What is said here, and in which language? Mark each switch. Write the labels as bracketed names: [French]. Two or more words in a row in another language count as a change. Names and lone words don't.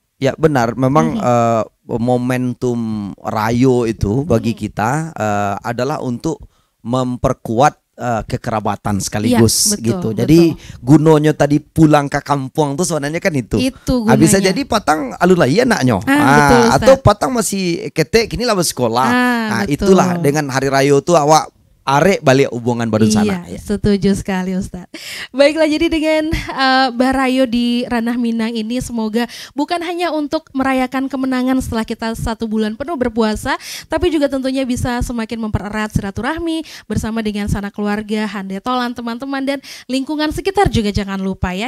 [Indonesian] Ya benar, memang momentum Rayo itu bagi kita adalah untuk memperkuat kekerabatan sekaligus gitu. Jadi gunonya tadi pulang ke kampung tuh sebenarnya kan itu. [Minangkabau] Bisa jadi patang alun lagi anaknya. Atau patang masih ketek kini lah bersekolah. Itulah dengan hari Rayo tuh awak arek balik hubungan baru sana. [Indonesian] Setuju sekali Ustadz. Baiklah, jadi dengan Barayo di Ranah Minang ini semoga bukan hanya untuk merayakan kemenangan setelah kita 1 bulan penuh berpuasa, tapi juga tentunya bisa semakin mempererat silaturahmi bersama dengan sanak keluarga, handetolan, teman-teman dan lingkungan sekitar juga jangan lupa ya.